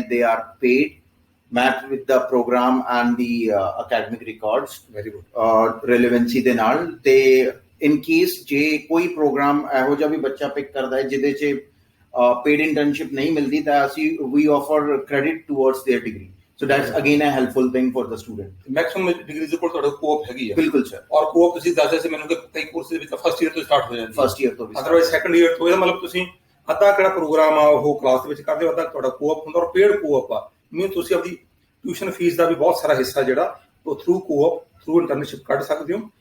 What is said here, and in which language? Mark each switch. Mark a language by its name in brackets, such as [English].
[English] They are paid, match with the program and the academic records. Very good. [Punjabi] ਰਿਲੇਵੈਂਸੀ ਦੇ ਨਾਲ. ਤੇ in case ਜੇ ਕੋਈ ਪ੍ਰੋਗਰਾਮ ਇਹੋ ਜਿਹਾ ਵੀ ਬੱਚਾ ਪਿਕ ਕਰਦਾ ਹੈ ਜਿਹਦੇ 'ਚ ਪੇਡ ਇੰਟਰਨਸ਼ਿਪ ਨਹੀਂ ਮਿਲਦੀ ਤਾਂ ਅਸੀਂ [English] ਵੀ offer credit towards their degree. So that's again a helpful thing for the student. [Punjabi] Maximum degrees ਦੇ ਕੋਲ ਤੁਹਾਡੇ ਕੋਆਪ ਹੈਗੀ ਆ? ਬਿਲਕੁਲ ਸਰ. ਔਰ ਕੋਆਪ ਤੁਸੀਂ ਦੱਸਦੇ ਸੀ ਮੈਨੂੰ ਕਿ ਕਈ ਕੋਰਸਿਸ ਵਿੱਚ ਫਸਟ ਈਅਰ ਤੋਂ ਸਟਾਰਟ ਹੋ ਜਾਂਦੀ ਹੈ. ਫਸਟ ਈਅਰ ਤੋਂ ਵੀ. ਅਦਰਵਾਈਜ਼ ਸੈਕੰਡ ਈਅਰ ਤੋਂ ਇਹਦਾ ਮਤਲਬ ਤੁਸੀਂ ਅੱਧਾ ਕਿਹੜਾ ਪ੍ਰੋਗਰਾਮ ਆ ਉਹ ਕਲਾਸ ਦੇ ਵਿੱਚ ਕਰਦੇ ਹੋ, ਅੱਧਾ ਤੁਹਾਡਾ ਕੋਆਪ ਹੁੰਦਾ ਔਰ ਪੇਡ ਕੋਆਪ ਆ. ਮੀਨ ਤੁਸੀਂ ਆਪਣੀ ਟਿਊਸ਼ਨ ਫੀਸ ਦਾ ਵੀ ਬਹੁਤ ਸਾਰਾ ਹਿੱਸਾ ਜਿਹੜਾ ਉਹ ਥਰੂ ਕੋਆਪ ਥਰੂ ਇੰਟਰਨਸ਼ਿਪ ਕੱਢ ਸਕਦੇ ਹੋ.